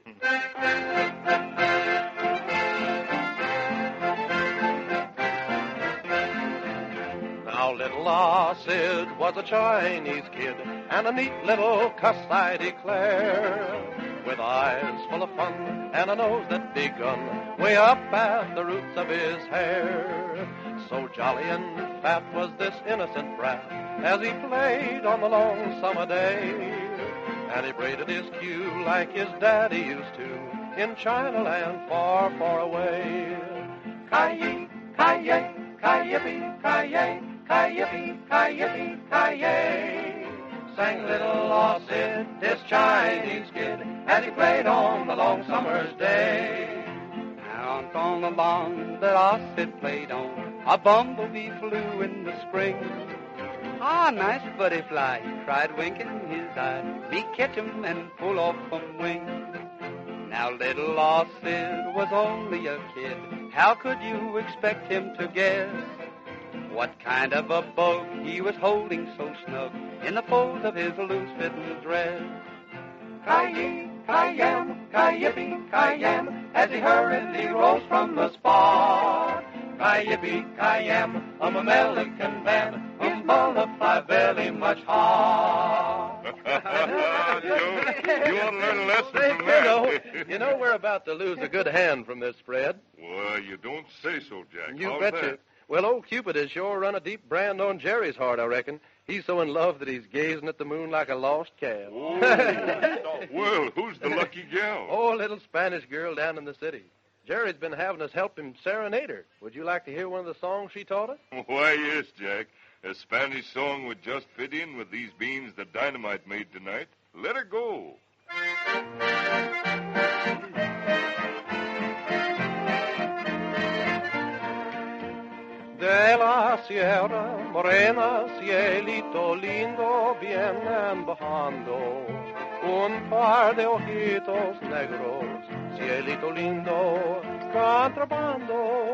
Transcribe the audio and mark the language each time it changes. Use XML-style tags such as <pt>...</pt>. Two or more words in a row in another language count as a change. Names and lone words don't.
<en>Now, little Ah Sid was a Chinese kid, and a neat little cuss, I declare, with eyes full of fun and a nose that begun way up at the roots of his hair. So jolly and fat was this innocent brat as he played on the long summer day, and he braided his cue like his daddy used to in Chinaland far, far away. Ki-yi, ki-yi, ki-yippee, ki-yay, ki-yippee, ki-yippee, ki-yay, sang little Ah Sid, this Chinese kid, as he played on the long summer's day. Out on the lawn that Ah Sid played on, a bumblebee flew in the spring. Ah, nice butterfly, he cried, winking his eye, me catch him and pull off from wing. Now little Ah Sid was only a kid, how could you expect him to guess what kind of a bug he was holding so snug in the folds of his loose-fitting dress? Ki-yi, ki-yam, ki-yippee, ki-yam, as he hurriedly rose from the spot. Ki-yippee, ki-yam, a Mamelican band, whose multiply very much hard. You want to learn a lesson from that. You know we're about to lose a good hand from this spread. Well, you don't say so, Jack. You How's betcha. that? Well, old Cupid has sure run a deep brand on Jerry's heart, I reckon. He's so in love that he's gazing at the moon like a lost calf. Oh. Well, who's the lucky gal? Oh, a little Spanish girl down in the city. Jerry's been having us help him serenade her. Would you like to hear one of the songs she taught us? Why, yes, Jack. A Spanish song would just fit in with these beans that Dynamite made tonight. Let her go.</en> <es>De la Sierra Morena, cielito lindo, vienen bajando un par de ojitos negros, cielito lindo, contrabando.</es>